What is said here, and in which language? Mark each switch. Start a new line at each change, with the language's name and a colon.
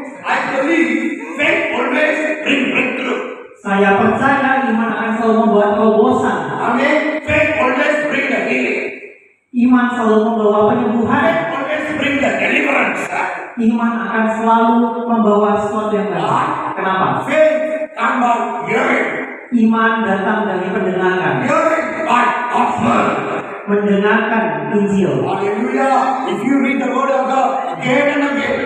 English: I believe faith always bring breakthrough.
Indonesian: Saya percaya iman akan selalu membuat terobosan. Amen.
English: Faith always bring the healing.
Indonesian: Iman selalu membawa penyembuhan.
English: Faith always bring the deliverance.
Indonesian: Iman akan selalu membawa sesuatu yang baik. Kenapa?
English: Faith come by hearing.
Indonesian: Iman datang dari pendengaran.
English: Hearing by gospel.
Indonesian: Mendengarkan Injil. Hallelujah.
English: If you read the word of God again and again.